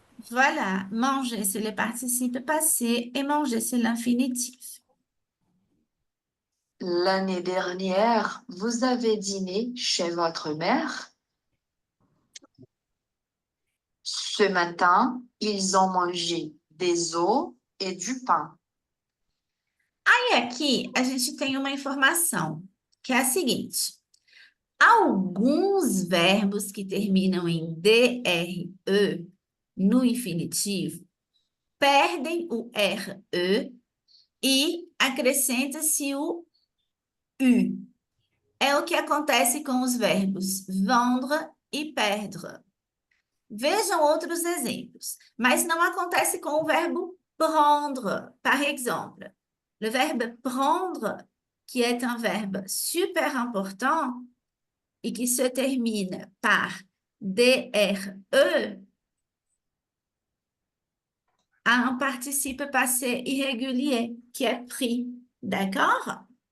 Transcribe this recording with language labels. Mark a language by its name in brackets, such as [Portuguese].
[French] Voilà, manger, c'est le participe passé et manger, c'est l'infinitif. L'année dernière, vous avez dîné chez votre mère. Ce matin, ils ont mangé des œufs et du pain. [Portuguese] Aí aqui a gente tem uma informação, que é a seguinte. Alguns verbos que terminam em DRE no infinitivo perdem o RE e acrescenta-se o U. É o que acontece com os verbos vendre e perdre. Vejam outros exemplos, mas não acontece com o verbo prendre. [French] Par exemple, le verbe prendre, qui est un verbe super important et qui se termine par DRE, a un participe passé irrégulier, qui est pris. D'accord?